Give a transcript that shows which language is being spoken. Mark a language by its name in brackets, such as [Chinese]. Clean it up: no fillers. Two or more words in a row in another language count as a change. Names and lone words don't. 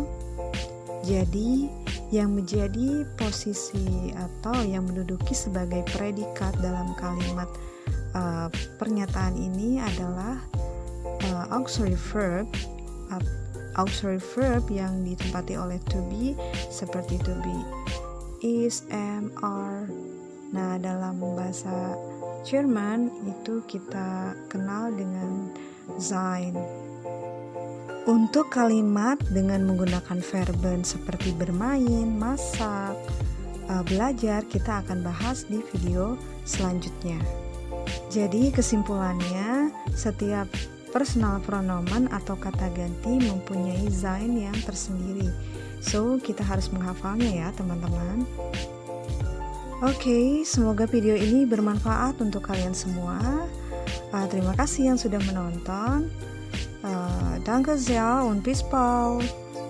[Indonesian] Jadi, yang menjadi posisi atau yang menduduki sebagai predikat dalam kalimat pernyataan ini adalah [English] auxiliary verb [Indonesian] yang ditempati oleh [English] to be, [Indonesian] seperti [English] to be, is, am, are. [Indonesian] Nah, dalam bahasa Jerman itu kita kenal dengan sein. Untuk kalimat dengan menggunakan verben seperti bermain, masak, belajar, kita akan bahas di video selanjutnya. Jadi kesimpulannya, setiap [German] personal pronomen [Indonesian] atau kata ganti mempunyai sein yang tersendiri. So, kita harus menghafalnya ya teman-teman. Oke, semoga video ini bermanfaat untuk kalian semua. Terima kasih yang sudah menonton. [German] Danke sehr und bis bald.